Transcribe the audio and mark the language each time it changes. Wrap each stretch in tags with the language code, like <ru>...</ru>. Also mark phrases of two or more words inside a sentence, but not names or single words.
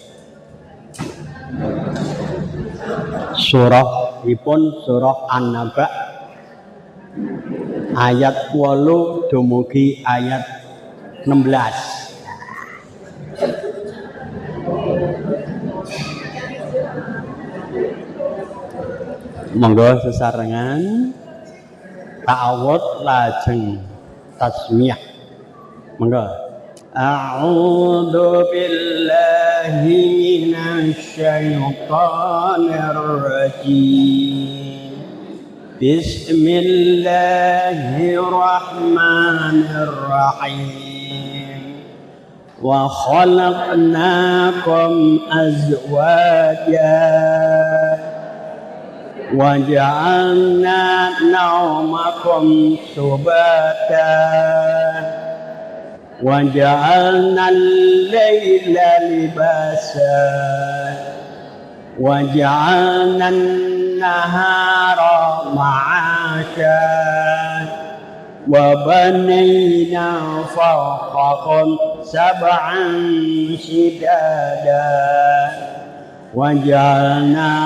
<jv>Surahipun surah An-Naba ayat 8 dumugi ayat 16. Monggo sesarengan ta'awudz lajeng tasmiyah. Monggo.</jv> <ar>أعوذ بالله من الشيطان الرجيم. بسم الله الرحمن الرحيم. وخلقناكم أزواجا وجعلنا نومكم سباتا وجعلنا الليل لباسا وجعلنا النهار معاشا وبنينا فوقكم سبعا شدادا وجعلنا</ar>